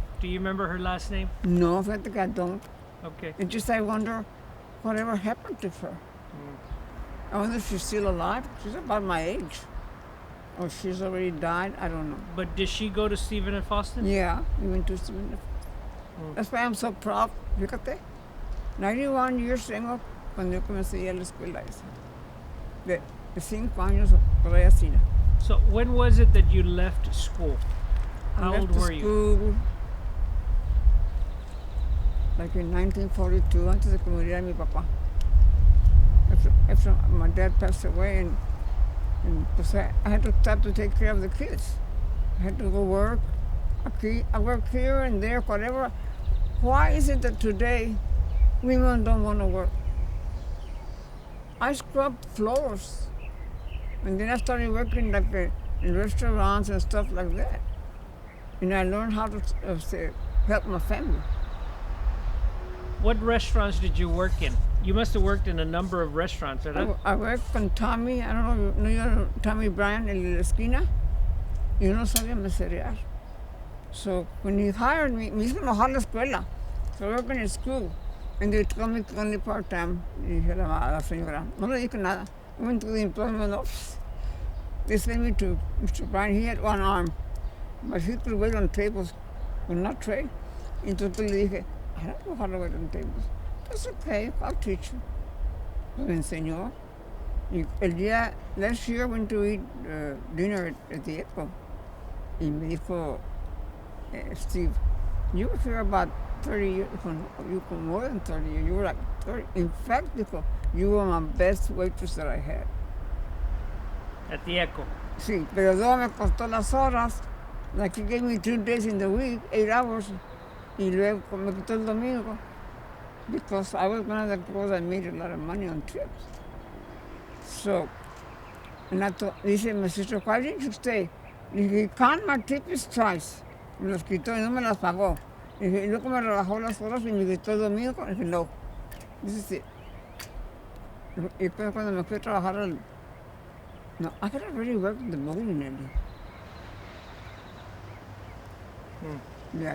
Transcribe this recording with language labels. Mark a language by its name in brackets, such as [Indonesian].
[English] Do you remember her last name? [Spanish] No, fíjate que [English] I don't. Okay. It's just I wonder whatever happened to her. I wonder if she's still alive. She's about my age. Or she's already died, I don't know. But did she go to Stephen and Foston? Yeah, we went to Stephen. That's why I'm so proud. [Spanish] Fíjate, 91 years tengo cuando yo comencé a ir a la escuela esa. De 5 años por ahí así. [English] So when was it that you left school? How old were you? School, like in 1942, [Spanish] antes de que muriera mi papá. [English] After my dad passed away and pues I had to start to take care of the kids. I had to go work. I work here and there, whatever. Why is it that today women don't want to work? I scrubbed floors. And then I started working like in restaurants and stuff like that. And I learned how to help my family. What restaurants did you work in? You must have worked in a number of restaurants, ¿verdad? I worked con Tommy, I don't know, you know Tommy Bryan, [Spanish] el de la esquina. Y yo no sabía meserear. [English] So when he hired me [Spanish] hizo enojar la escuela. [English] So I worked in school. And they told me only part-time. [Spanish] Y dije a la señora, no le dije nada. [English] I went to the employment office. They sent me to Mr. Bryan. He had one arm. But he could wait on tables, but not tray. [Spanish] Entonces le dije, [English] I don't know how to wait on tables. That's okay, I'll teach you. [Spanish] Me enseñó. Y el día, [English] last year I went to eat dinner at the Echo. [Spanish] Y me dijo, [English] Steve, you were here about 30 years, you were more than 30 years, you were like 30. In fact, dijo, you were my best waitress that I had. At the Echo. [Spanish] Sí, pero luego me costó las horas. [English] Like he gave me 2 days in the week, 8 hours. [Spanish] Y luego me quitó el domingo. [English] Because I was one of the girls that made a lot of money on trips. So, and dice my sister, why didn't you stay? Dije, can't, my tip is twice. [Spanish] Me los quitó y no me las pagó. Dije, y luego me rebajó las horas y me quitó el domingo. Dije, no, [English] this is it. [Spanish] Y después cuando me fui a trabajar no, [English] I could already work in the mourning area.